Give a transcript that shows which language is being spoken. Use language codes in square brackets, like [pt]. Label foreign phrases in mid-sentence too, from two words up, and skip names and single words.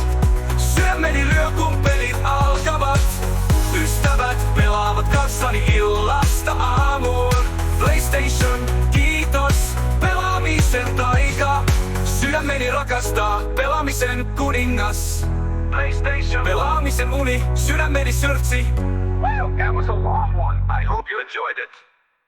[fi] Sydämeni lyö kun pelit alkavat. Ystävät pelaavat kanssani illasta aamuun. PlayStation, kiitos, pelaamisen taika. Sydämeni rakastaa, pelaamisen kuningas. PlayStation, pelaamisen uni, sydämeni sörtsi. [en] Well, that was a long one. I hope you enjoyed it.